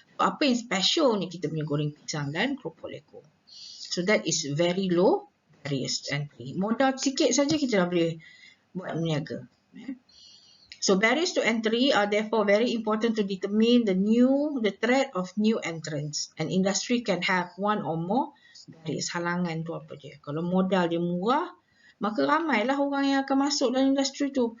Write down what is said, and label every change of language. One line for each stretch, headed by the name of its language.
Malay: Apa yang special ni kita punya goreng pisang dan kopok leko.
English: So that is very low barriers to entry.
Malay: Modal sikit saja kita dah boleh buat berniaga.
English: So barriers to entry are therefore very important to determine the threat of new entrants. An industry can have one or more barriers.
Malay: Halangan tu apa dia? Kalau modal dia murah, maka ramailah orang yang akan masuk dalam industri tu.